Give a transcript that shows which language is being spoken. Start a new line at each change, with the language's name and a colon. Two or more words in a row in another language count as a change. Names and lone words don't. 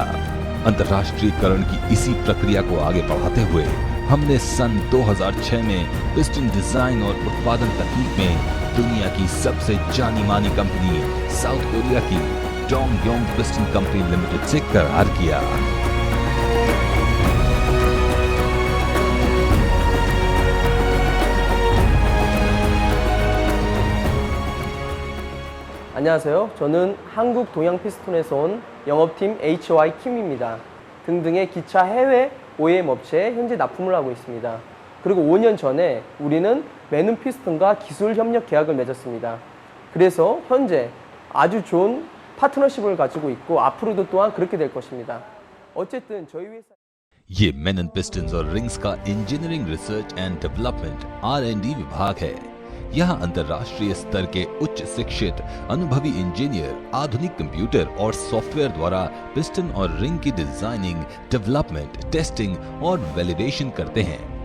Hindi: अंतर्राष्ट्रीयकरण की इसी प्रक्रिया को आगे बढ़ाते हुए हमने सन 2006 में
English: piston design
Hindi: और उत्पादन तकनीक में दुनिया की सबसे जानी मानी कंपनी साउथ कोरिया की डोंगयोंग पिस्टन कंपनी लिमिटेड से करार किया।
Korean: 안녕하세요. 저는 한국 동양 피스톤에서 온 영업팀 HY 킴입니다. 등등의 기차 해외 OEM 업체에 현재 납품을 하고 있습니다. 그리고 5년 전에 우리는 맨은 피스톤과 기술 협력 계약을 맺었습니다. 그래서 현재 아주 좋은 파트너십을 가지고 있고 앞으로도 또한 그렇게 될 것입니다. 어쨌든 저희 회사
Hindi: ये मेनन पिस्टन्स और रिंग्स का
English: engineering research and development
Hindi: R&D विभाग है। यहाँ अंतर्राष्ट्रीय स्तर के उच्च शिक्षित अनुभवी इंजीनियर आधुनिक कंप्यूटर और सॉफ्टवेयर द्वारा पिस्टन और रिंग की
English: designing, development, testing
Hindi: और वैलिडेशन करते हैं।